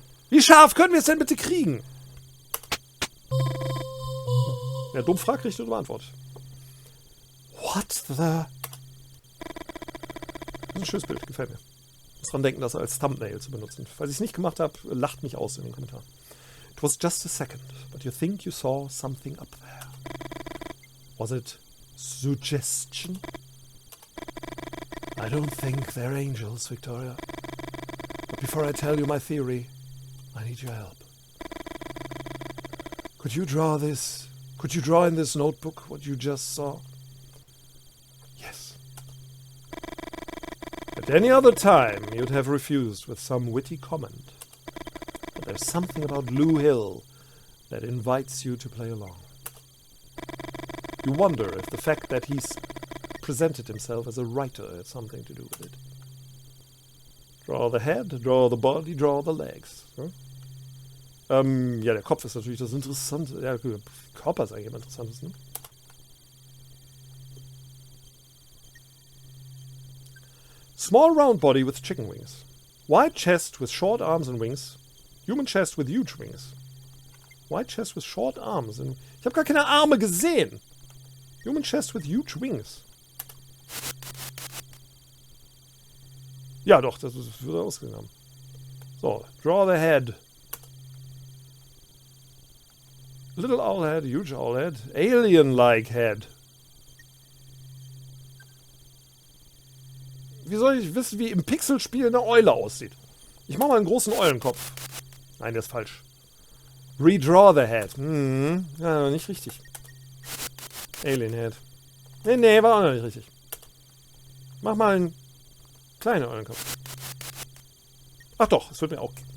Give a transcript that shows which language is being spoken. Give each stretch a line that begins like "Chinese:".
German: Wie scharf können wir es denn bitte kriegen? Ja, dumm fragt, kriegt eine dumme Antwort.
English: What the...
German: Das ist ein schönes Bild, gefällt mir. Ich muss dran denken, das als Thumbnail zu benutzen. Falls ich es nicht gemacht habe, lacht mich aus in den Kommentaren.
English: It was just a second, but you think you saw something up there. Was it suggestion? I don't think they're angels, Victoria. But before I tell you my theory, I need your help. Could you draw this? Could you draw in this notebook what you just saw? Yes. At any other time, you'd have refused with some witty comment. But there's something about Lou Hill that invites you to play along. You wonder if the fact that he's presented himself as a writer had something to do with it. Draw the head, draw the body, draw the legs. Huh?
German: Ja, der Kopf ist natürlich das Interessante. Ja, der Körper ist eigentlich am interessantesten. Ne?
English: Small round body with chicken wings. Wide chest with short arms and wings. Human chest with huge wings. Wide chest with short arms and...
German: Ich habe gar keine Arme gesehen.
English: Human chest with huge wings.
German: Ja, doch, das würde ausgesehen haben.
English: So, draw the head. Little owl head, huge owl head, alien-like head.
German: Wie soll ich wissen, wie im Pixelspiel eine Eule aussieht? Ich mache mal einen großen Eulenkopf. Nein, der ist falsch.
English: Redraw the head.
German: Ja, nicht richtig. Alien head. Nee, war auch noch nicht richtig. Mach mal einen kleinen Eulenkopf. Ach doch, es wird mir auch...